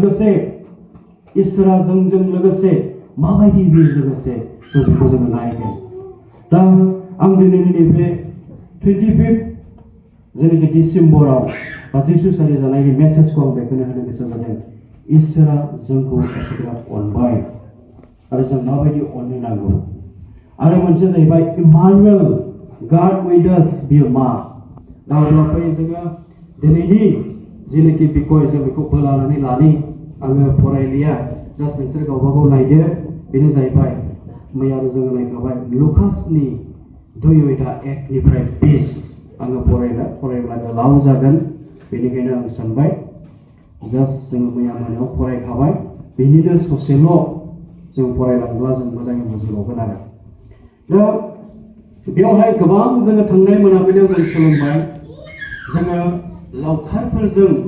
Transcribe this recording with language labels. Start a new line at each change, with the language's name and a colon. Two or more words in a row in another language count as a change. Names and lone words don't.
Bodo: लोगोसे माबायदि बे लोगोसे जों बेखौ जोङो नायगोन दा आं दिनैनि नैबे 25 जेनेखि डिसेम्बराव बा जिसु सारि जानायनि मेसेजखौ आं बेखौनो होनो गोसो जादों इसोरा जोंखौ एसेग्राब अनबाय आरो जों माबायदि अननो नांगौ आरो मोनसे जाहैबाय इमानुएल
English: God with us
Bodo: बियो मा दा अब्ला फै जोङो दिनैनि जेनेखि बिखय जों बेखौ बोलानानै लानि आङो फरायलिया जास्ट नोंसोर गावबागाव नायदो बेनो जाहैबाय मैयाबो जोङो नायखाबाय लुकासनि 2:1-20 आङो फरायब्ला गोलाव जागोन बेनिखायनो आं सानबाय जास्ट जोङो मैया मोनायाव फरायखाबाय बेनिनो ससेल' जों फरायलांब्ला जों मोजाङै बुजिबावगोन आरो दा बेवहाय गोबां जोङो थांनाय मोनाबिलियाव जों सोलोंबाय जोङो लावखारफोरजों